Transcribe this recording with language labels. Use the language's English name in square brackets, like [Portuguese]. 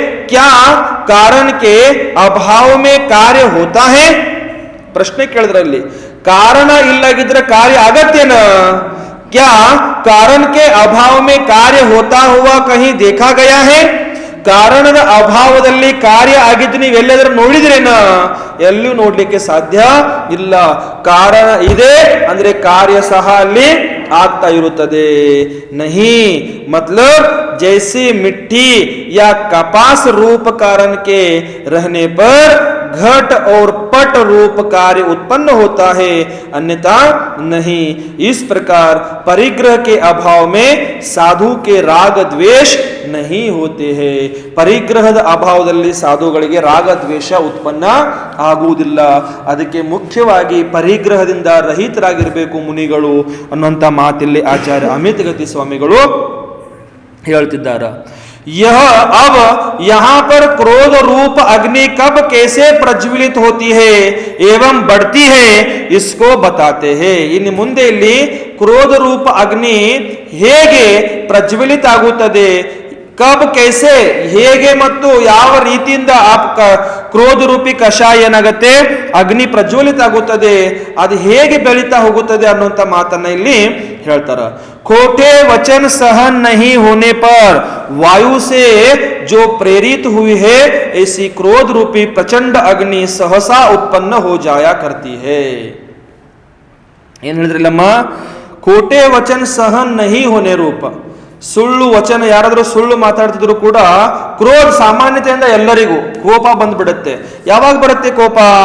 [Hindi] क्या कारण के अभाव में कार्य होता है. [Kannada] ಪ್ರಶ್ನೆ ಕೇಳಿದ್ರಲ್ಲಿ ಕಾರಣ ಇಲ್ಲಾಗಿದ್ರೆ ಕಾರ್ಯ ಆಗತ್ತೇನ. [Hindi] क्या कारण के अभाव में कार्य होता हुआ कहीं देखा गया है. [Kannada] ಕಾರಣದ ಅಭಾವದಲ್ಲಿ ಕಾರ್ಯ ಆಗಿದ್ದು ನೀವೆಲ್ಲಾದ್ರೂ ನೋಡಿದ್ರೇನ. ಎಲ್ಲೂ ನೋಡ್ಲಿಕ್ಕೆ ಸಾಧ್ಯ ಇಲ್ಲ. ಕಾರಣ ಇದೆ ಅಂದ್ರೆ ಕಾರ್ಯ ಸಹ ಅಲ್ಲಿ ಆಗ್ತಾ ಇರುತ್ತದೆ. [Hindi] नहीं मतलब जैसे मिट्टी या कपास रूप कारण के रहने पर घट और पट रूप कार्य उत्पन्न होता है, अन्यथा नहीं. इस प्रकार परिग्रह के अभाव में साधु के राग द्वेष नहीं होते हैं. [Kannada] ಪರಿಗ್ರಹದ ಅಭಾವದಲ್ಲಿ ಸಾಧುಗಳಿಗೆ ರಾಗ ದ್ವೇಷ ಉತ್ಪನ್ನ ಆಗುವುದಿಲ್ಲ. ಅದಕ್ಕೆ ಮುಖ್ಯವಾಗಿ ಪರಿಗ್ರಹದಿಂದ ರಹಿತರಾಗಿರಬೇಕು ಮುನಿಗಳು ಅನ್ನುವಂಥ ಮಾತಿಲ್ಲಿ ಆಚಾರ್ಯ ಅಮಿತ್ ಗತಿ ಸ್ವಾಮಿಗಳು ಹೇಳ್ತಿದ್ದಾರೆ. [Hindi] यह अब यहां पर क्रोध रूप अग्नि कब कैसे प्रज्वलित होती है एवं बढ़ती है इसको बताते हैं. [Kannada] ಇನ್ನು ಮುಂದೆ ಇಲ್ಲಿ ಕ್ರೋಧ ರೂಪ ಅಗ್ನಿ ಹೇಗೆ ಪ್ರಜ್ವಲಿತ ಆಗುತ್ತದೆ, [Hindi] ಕಬ್ ಕೈಸೆ [Kannada] ಹೇಗೆ ಮತ್ತು ಯಾವ ರೀತಿಯಿಂದ ಕ್ರೋಧ ರೂಪಿ ಕಷಾಯ ಏನಾಗುತ್ತೆ ಅಗ್ನಿ ಪ್ರಜ್ವಲಿತ ಆಗುತ್ತದೆ, ಅದು ಹೇಗೆ ಬೆಳೀತಾ ಹೋಗುತ್ತದೆ ಅನ್ನುವಂಥ ಮಾತನ್ನ ಇಲ್ಲಿ ಹೇಳ್ತಾರ. [Hindi] खोटे वचन सहन नहीं होने पर वायु से जो प्रेरित हुई है ऐसी क्रोध रूपी प्रचंड अग्नि सहसा उत्पन्न हो जाया करती है. [Kannada] ಏನ್ ಹೇಳಿದ್ರಲ್ಲಮ್ಮ, [Hindi] खोटे वचन सहन नहीं होने रूप, [Kannada] ಸುಳ್ಳು ವಚನ ಯಾರಾದ್ರೂ ಸುಳ್ಳು ಮಾತಾಡ್ತಿದ್ರು ಕೂಡ ಕ್ರೋಧ ಸಾಮಾನ್ಯತೆಯಿಂದ ಎಲ್ಲರಿಗೂ ಕೋಪ ಬಂದ್ಬಿಡುತ್ತೆ. ಯಾವಾಗ ಬರುತ್ತೆ ಕೋಪ?